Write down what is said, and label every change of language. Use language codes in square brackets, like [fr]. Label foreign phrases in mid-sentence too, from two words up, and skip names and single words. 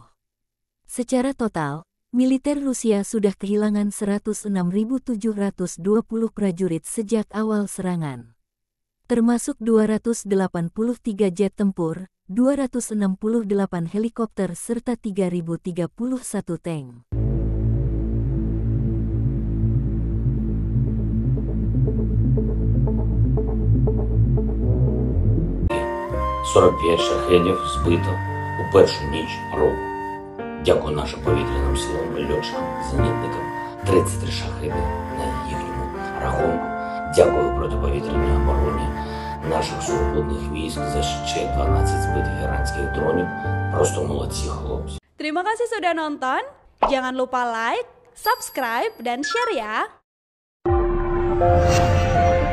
[id] Secara total, militer Rusia sudah kehilangan 106.720 prajurit sejak awal serangan, termasuk 283 jet tempur, 268 helikopter serta 3.031 tank. [uk] шахедів збито у першу ніч року. Дякую нашим повітряним силам, льотчикам, зенітникам. 33 шахеди на їхньому рахунку. Дякую протиповітряній обороні наших сухопутних військ за ще 12 збитих іранських дронів. Просто молодці, хлопці. [id] Terima kasih sudah nonton. Jangan lupa like, subscribe, dan share ya.